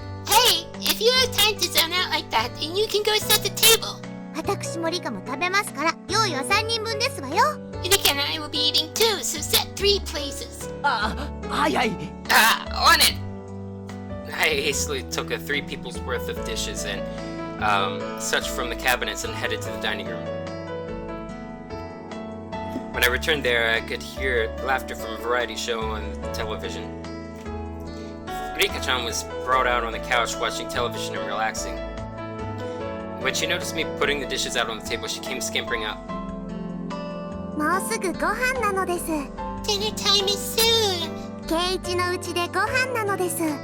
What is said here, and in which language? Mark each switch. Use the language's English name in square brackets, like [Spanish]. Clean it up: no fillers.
[English] Hey, if you have time to zone out like that, then you can go set the table. [Japanese] 私もリカも食べますから用意は3人分ですわよ。 [English] Rika and I will be eating too, so set 3 places. [Japanese] はいはい。 [English] On it. I hastily took 3 people's worth of dishes and such from the cabinets and headed to the dining room. When I returned there, I could hear laughter from a variety show on the television. Rika-chan was brought out on the couch watching television and relaxing. When she noticed me putting the dishes out on the table, she came scampering up. [Japanese] もうすぐご飯なのです。 [English] Dinner time is soon. [Japanese] ケイイチのうちでご飯なのです。